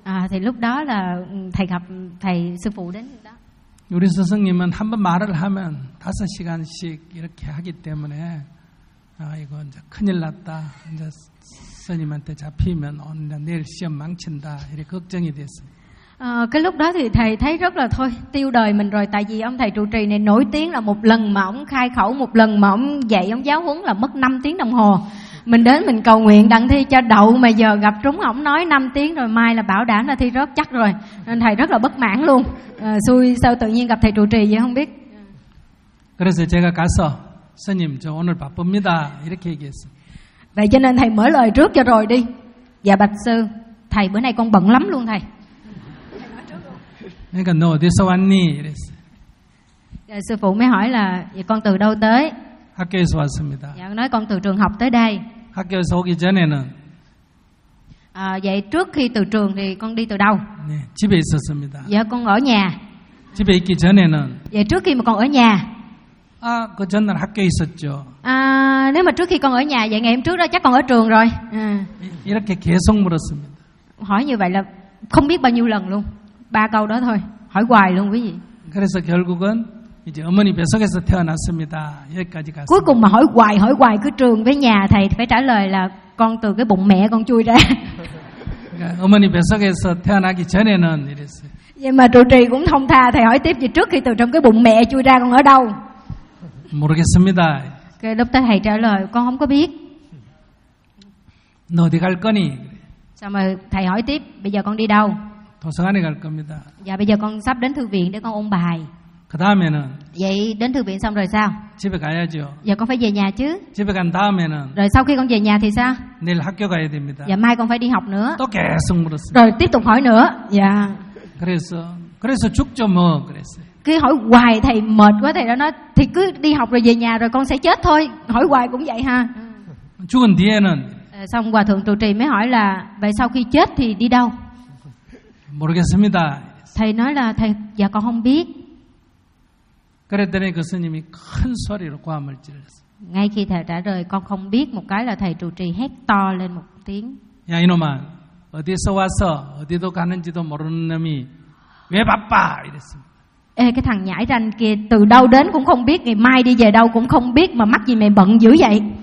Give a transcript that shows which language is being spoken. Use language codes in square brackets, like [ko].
[vi] Thì lúc đó là thầy gặp thầy sư phụ đến đó. [ko] 우리 스승님은 한 번 말을 하면 5시간씩 이렇게 하기 때문에 이거 이제 큰일 났다. 이제 스님한테 잡히면 오늘 내일 시험 망친다. 이렇게 걱정이 됐습니다. [vi] Cái lúc đó thì thầy thấy rất là thôi tiêu đời mình rồi, tại vì ông thầy trụ trì này nổi tiếng là một lần mà ông khai khẩu, một lần mà ông dạy, ông giáo huấn là mất 5 tiếng đồng hồ. Mình đến mình cầu nguyện đặng thi cho đậu mà giờ gặp trúng ông nói 5 tiếng rồi mai là bảo đảm là thi rớt chắc rồi. Nên thầy rất là bất mãn luôn. Xui sao tự nhiên gặp thầy trụ trì vậy không biết. [ko] 그래서 제가 가서 스님 저 오늘 바쁩니다 이렇게 얘기했어요. [vi] Vậy cho nên thầy mở lời trước cho rồi đi. Dạ bạch sư, thầy bữa nay con bận lắm luôn thầy. [ko] 그러니까 너 어디서 왔니? 이랬어요. [vi] 스포 mới hỏi là con từ đâu tới? [ko] 학교에서 왔습니다. [vi] 야, nói con từ trường học tới đây. [ko] 학교에서 오기 전에는 [vi] vậy trước khi từ trường thì con đi từ đâu? [ko] 네, 집에 있었습니다. [vi] 야, con ở nhà. [ko] 집에 있기 전에는 [vi] vậy trước khi mà con ở nhà. [ko] 아, 그 전날 학교에 있었죠. [vi] 아, nếu mà trước khi con ở nhà vậy ngày hôm trước đó chắc con ở trường rồi. [ko] 이렇게 계속 물었습니다. [vi] Hỏi như vậy là không biết bao nhiêu lần luôn. Ba câu đó thôi, hỏi hoài luôn quý vị. [ko] 그래서 결국은 이제 어머니 뱃속에서 태어났습니다. 여기까지 갔어요. [vi] Cuối cùng mà hỏi hoài cứ trường với nhà thầy phải trả lời là con từ cái bụng mẹ con chui ra. [ko] 그러니까 어머니 뱃속에서 태어나기 전에는 이랬어요. [vi] Nhưng mà trụ trì cũng thông tha, thầy hỏi tiếp gì trước khi từ trong cái bụng mẹ chui ra con ở đâu? [ko] 모르겠습니다. [vi] Cái lúc đó thầy trả lời con không có biết. [ko] 너 어디 갈 거니? [vi] Sao mà thầy hỏi tiếp, bây giờ con đi đâu? [ko] 도서관에 갈 겁니다. [vi] Dạ bây giờ con sắp đến thư viện để con ôn bài. [ko] 그다음에는 [vi] vậy đến thư viện xong rồi sao? [ko] 집에 가야죠. [vi] Dạ con phải về nhà chứ. [ko] 집에 간 다음에는 [vi] rồi sau khi con về nhà thì sao? [ko] 내일 학교 가야 됩니다. [vi] Dạ mai con phải đi học nữa. [ko] 또 계속 물었어요. [vi] Rồi tiếp tục hỏi nữa. Dạ. [ko] 그래서 죽죠 뭐 그랬어요. [vi] Cứ hỏi hoài thầy mệt quá thầy đã nói thì cứ đi học rồi về nhà rồi con sẽ chết thôi. Hỏi hoài cũng vậy ha. [ko] 죽은 뒤에는 [vi] xong hòa thượng trụ trì mới hỏi là vậy sau khi chết thì đi đâu? [ko] 모르겠습니다. [vi] Thầy nói là thầy dạ con không biết. [ko] 그랬더니 그 스님이 큰 소리로 고함을 질렀어. [vi] Ngay khi thầy trả lời con không biết một cái là thầy trụ trì hét to lên một tiếng. [ko] 야 이놈아 어디서 와서 어디도 가는지도 모르는 놈이 왜 바빠 이랬습니다. [vi] Ê cái thằng nhãi ranh kia từ đâu đến cũng không biết, ngày mai đi về đâu cũng không biết mà mắc gì mày bận dữ vậy.